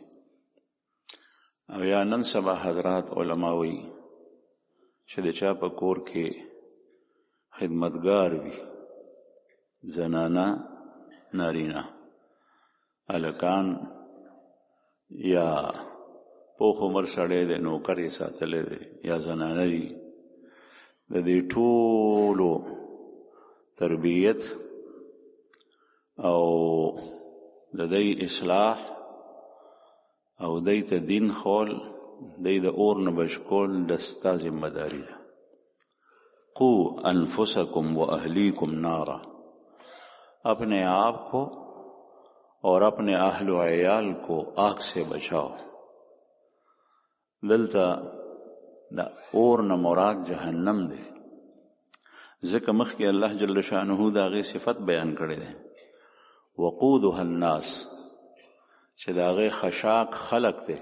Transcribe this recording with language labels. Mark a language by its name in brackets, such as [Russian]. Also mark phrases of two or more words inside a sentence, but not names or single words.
[Pashto] او یا نن سبا حضرات علما وایي چې د چا په کور کې خدمتګار وي، زنانه نارینه، هلکان یا پوخ عمر سړی دی نوکر یې ساتلی دی یا زنانه دي، د دې ټولو تربیت او د دوی اصلاح او دوی ته دین خول، دوی د اور نه بچ کول د ستا ذمه داري ده. [Arabic] قو انفسکم و اهلیکم نارا، [Urdu] اپنے آپ کو اور اپنے اہل و عیال کو آگ سے بچاؤ. [Pashto] دلتا دا اور نه مراد جهنم دی، ځکه مخکې الله جل شانه دا غي صفت بیان کړی دی. [Arabic] وقودها الناس، [Pashto] چې د هغې خشاک خلق دی.